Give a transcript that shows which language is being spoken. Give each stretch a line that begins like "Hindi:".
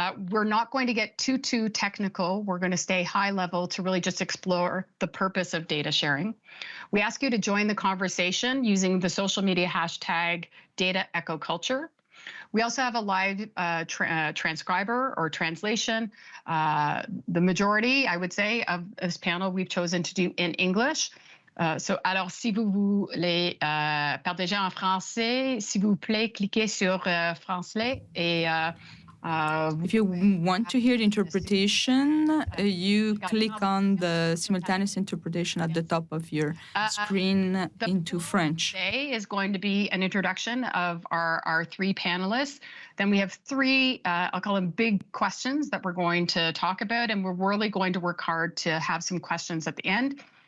English: We're not going to get too technical. We're going to stay high level to really just explore the purpose of data sharing. We ask you to join the conversation using the social media hashtag #DataEcoCulture. We also have a live transcriber or translation. The majority, I would say, of this panel we've chosen to do in English.
French: Alors, si vous voulez partager en français, s'il vous plaît, cliquez sur français et
English: if you want to hear the interpretation, you click on the simultaneous interpretation at the top of your screen into French. Today is going to be an introduction of our three panelists. Then we have three, I'll call them big questions that we're going to talk about, and we're really going to work hard to have some questions at the end.